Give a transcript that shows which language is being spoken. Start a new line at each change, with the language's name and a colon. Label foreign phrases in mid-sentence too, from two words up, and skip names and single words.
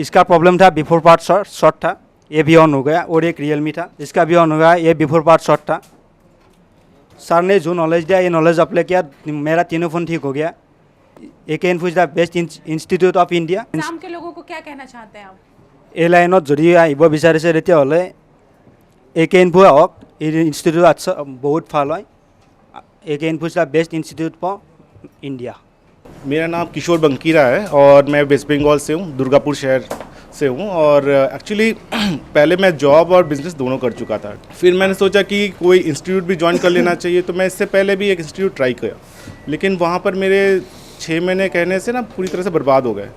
Hindi: इसका प्रॉब्लम था
English: before power short
Hindi: था, ये भी ऑन हो गया। और एक रियलमी था, इसका भी ऑन हो गया, ये
English: before power short
Hindi: था। सर ने जो नॉलेज दिया, ये नॉलेज अप्लाई किया, मेरा तीनों फ़ोन ठीक हो गया।
English: AK Info is the best institute of India.
Hindi: आसाम के लोगों को क्या कहना चाहते हैं आप?
Assamese: এই লাইনত যদি আহিব বিচাৰিছে তেতিয়াহ'লে একে ইনফো আহক। এই ইনষ্টিটিউট আচ্ছা বহুত ভাল হয়।
English: AK Info is the best institute for India.
Hindi: मेरा नाम किशोर बंकीरा है और मैं वेस्ट बंगाल से हूँ, दुर्गापुर शहर से हूँ। और एक्चुअली पहले मैं जॉब और बिज़नेस दोनों कर चुका था। फिर मैंने सोचा कि कोई इंस्टीट्यूट भी ज्वाइन कर लेना चाहिए, तो मैं इससे पहले भी एक इंस्टीट्यूट ट्राई किया, लेकिन वहाँ पर मेरे 6 महीने कहने से ना पूरी तरह से बर्बाद हो गए।